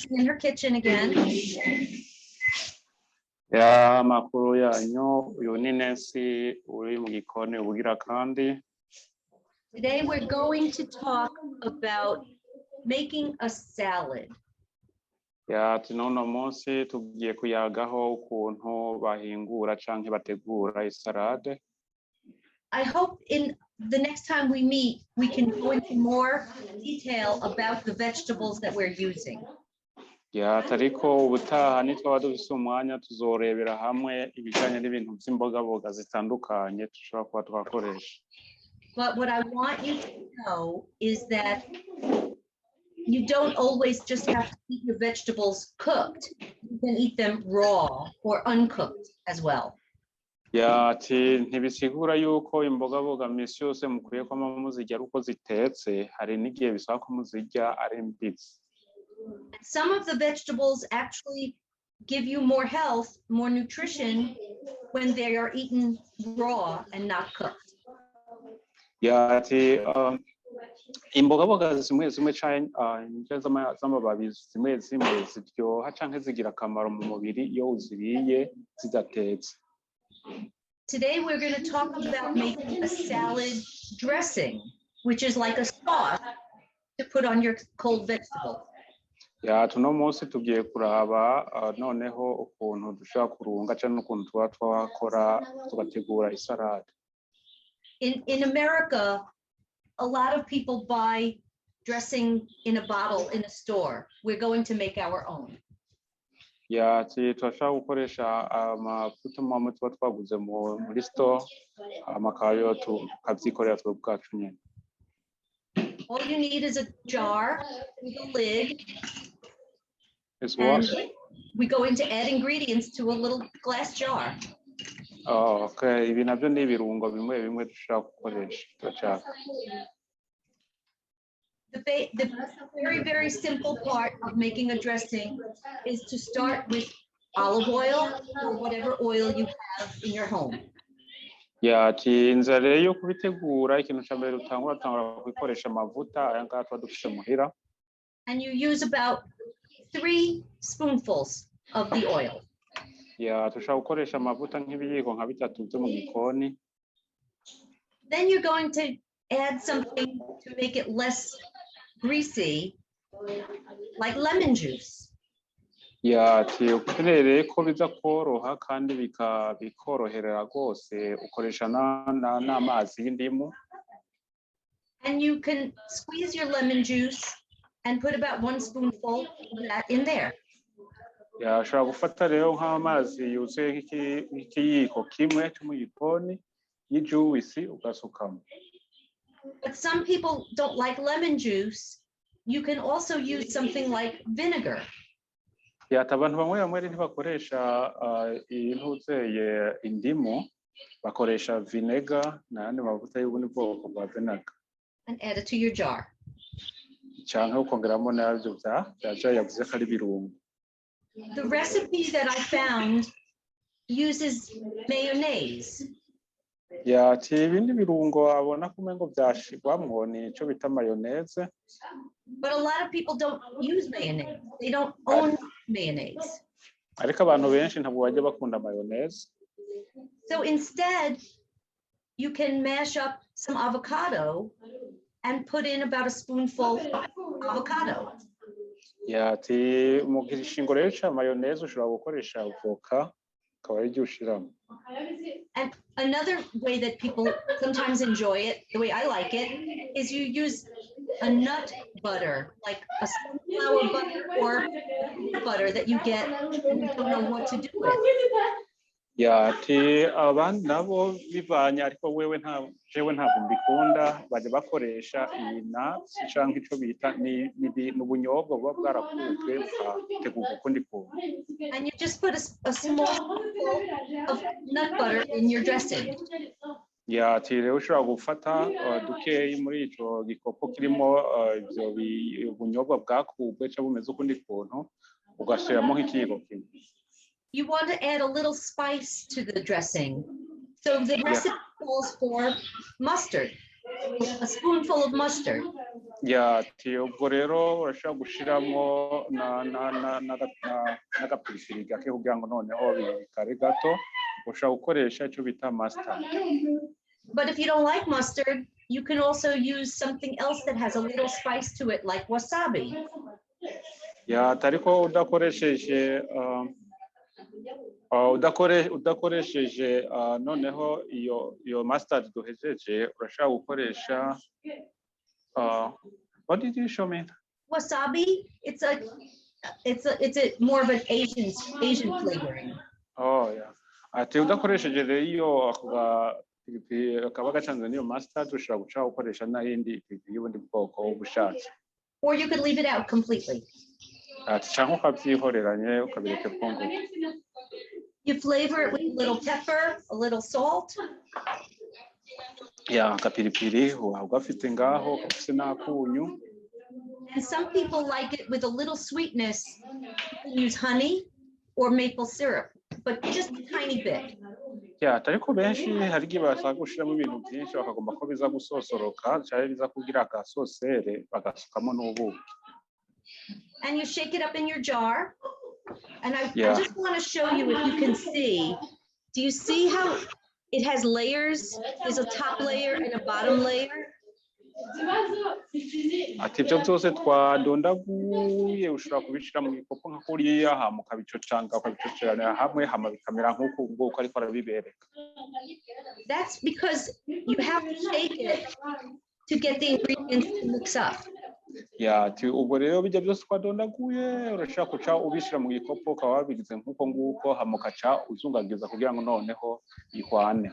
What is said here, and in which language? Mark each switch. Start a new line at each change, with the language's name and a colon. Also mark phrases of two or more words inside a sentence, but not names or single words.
English: your kitchen again.
Rundi: Ya makuru yanyu uyu ni Nancy uri mu gikoni ubugira kandi.
English: Today we're going to talk about making a salad.
Rundi: Ya tunono munsi tugiye kuyagaho ukuntu bahingura canke bategura isalade.
English: I hope in the next time we meet, we can go into more detail about the vegetables that we're using. Ya tariko ubutaha nitwa dufise umwanya tuzorebera hamwe ibijanye n'ibintu by'imbogaboga zitandukanye tushobora kuba twakoresha. But what I want you to know is that you don't always just have to eat your vegetables cooked. You can eat them raw or uncooked as well.
Rundi: Ya ati ntibisigura yuko imbogaboga misi yose mukwiye kwama muzirya uko zitetse, hari n'igihe bisaba ko muzirya ari mbisi.
English: Some of the vegetables actually give you more health, more nutrition when they are eaten raw and not cooked.
Rundi: Ya ati imbogaboga zimwe zimwe z'amababi zimwe zimwe ziryoha canke zigira akamaro mu mubiri iyo uziriye zidatetse.
English: Today we're going to talk about making a salad dressing, which is like a sauce to put on your cold vegetables.
Rundi: Ya tuno munsi tugiye kuraba noneho ukuntu dushobora kurunga canke ukuntu tuba twakora tugategura isalade.
English: In America, a lot of people buy dressing in a bottle in a store. We're going to make our own.
Rundi: Ya turashaka gukoresha amavuta mu tuba twaguze muri store amakayo tukavyikorera twe bwacu nyene.
English: All you need is a jar with a lid. And we're going to add ingredients to a little glass jar. Oh, okay.
Rundi: Ibi navyo ni ibirungo bimwe bimwe dushaka gukoresha.
English: The very, very simple part of making a dressing is to start with olive oil or whatever oil you have in your home.
Rundi: Ya tinza rero kubitegura ikintu ca mbere utangura kwikoresha amavuta aya ngaya tuba dufise muhira.
English: And you use about 3 spoonfuls of the oil.
Rundi: Ya tushaka gukoresha amavuta nk'ibiyiko nka bitatu byo mu gikoni.
English: Then you're going to add something to make it less greasy, like lemon juice.
Rundi: Ya ukeneye ko biza koroha kandi bikoroherera rwose ukoresha n'amazi y'indimu.
English: And you can squeeze your lemon juice and put about 1 spoonful of that in there.
Rundi: Ya ushobora gufata rero nk'amazi yuzuye nk'ikiyiko kimwe cyo mu gikoni y'juice ugasukamo.
English: But some people don't like lemon juice. You can also use something like vinegar.
Rundi: Ya abantu bamwe ntibakoresha intuzeye indimu bakoresha vinegar n'andi mavuta y'ubundi bwoko bwa vinegar.
English: And add it to your jar.
Rundi: Canke ukongeramo navyo bya yavuze ko ari birungo.
English: The recipe that I found uses mayonnaise.
Rundi: Ya ibindi birungo abona kumengo byashirwamwo ni ico bita mayonnaise.
English: But a lot of people don't use mayonnaise. They don't own mayonnaise.
Rundi: Ariko abantu benshi ntabwo bajya bakunda mayonnaise.
English: So instead, you can mash up some avocado and put in about a spoonful of avocado.
Rundi: Ya mu gishingo rero cha mayonnaise ushobora gukoresha avoka akaba ari ryo ushiramo.
English: And another way that people sometimes enjoy it, the way I like it, is you use a nut butter, like a sunflower butter or butter that you get and you don't know what to do with.
Rundi: Ya abandi nabo bivanye ariko jewe ntabwo mbikunda bajya bakoresha iyi nuts canke ico bita ni ubunyobwa buba bwarakuzwe bukategurwa ukundi kuntu.
English: And you just put a small spoonful of nut butter in your dressing.
Rundi: Ya rero ushobora gufata dukeyi muri ico gikopo kirimo ivyo bunyobwa bwakubwe cyangwa bumeze ukundi kuntu ugashiramo nk'ikiyiko kimwe.
English: You want to add a little spice to the dressing. So the recipe calls for mustard, a spoonful of mustard.
Rundi: ya ati ubwo rero urashobora gushiramo n'agapiripiri gake kugira ngo noneho bikare gato ushobora gukoresha icyo bita mustard.
English: But if you don't like mustard, you can also use something else that has a little spice to it, like wasabi.
Rundi: Ya ariko udakoresheje noneho iyo mustard duhejeje urashaka gukoresha
English: what did you show me? Wasabi, it's a more of an Asian flavoring. Oh yeah.
Rundi: Ati udakoresheje rero iyo akaba gacanze n'iyo mustard ushobora guca gukoresha n'ayindi y'ubundi bwoko ubushatse.
English: Or you could leave it out completely.
Rundi: Ati cyangwa ukabyihoreranye ukabireka bwongo.
English: You flavor it with a little pepper, a little salt.
Rundi: Ya akapiripiri ugafite ngaho ufite n'akunyu.
English: And some people like it with a little sweetness. You can use honey or maple syrup, but just a tiny bit.
Rundi: Ya ariko benshi hari igihe basanga gushiramo ibintu byinshi bakagomba ko biza gusosoroka cyangwa biza kugira akasosere bagasukamo n'ubuki.
English: And you shake it up in your jar. And I just want to show you if you can see. Do you see how it has layers? There's a top layer and a bottom layer.
Rundi: Ati ibyo byose twadondaguye ushobora kubishira mu ikopo nka kuriya hama ukabicocanga ukabicocerana hamwe hama bikamera nk'uko ubwoko ariko arabibereka.
English: That's because you have to shake it to get the ingredients to mix up.
Rundi: Ya ati ubwo rero bijya byose twadondaguye urashaka kuca ubishira mu ikopo ukaba wabigize nk'uko nguko hama ukaca uzungagiza kugira ngo noneho ihwane.